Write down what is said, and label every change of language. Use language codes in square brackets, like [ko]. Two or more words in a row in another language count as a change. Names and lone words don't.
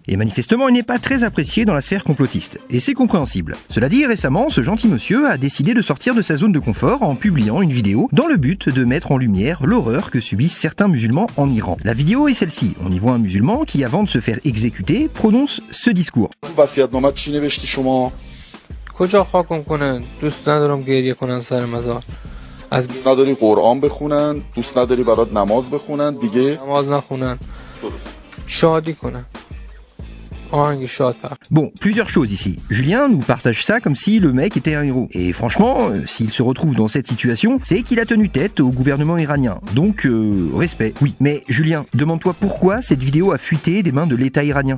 [fr] Et manifestement, il n'est pas très apprécié dans la sphère complotiste. Et c'est compréhensible. Cela dit, récemment, ce gentil monsieur a décidé de sortir de sa zone de confort en publiant une vidéo dans le but de mettre en lumière l'horreur que subissent certains musulmans en Iran. La vidéo est celle-ci. On y voit un musulman qui, avant de se faire exécuter, prononce ce discours. [fa] کجا خاکم کنن دوست ندارم گریه کنن سر مزار از دوست نداری قرآن بخونن دوست نداری برات نماز بخونن دیگه نماز نخونن شادی کنن [fr] Bon, plusieurs choses ici. Julien nous partage ça comme si le mec était un héros. Et franchement, s'il se retrouve dans cette situation, c'est qu'il a tenu tête au gouvernement iranien. Donc, respect. Oui, mais Julien, demande-toi pourquoi cette vidéo a fuité des mains de l'État iranien.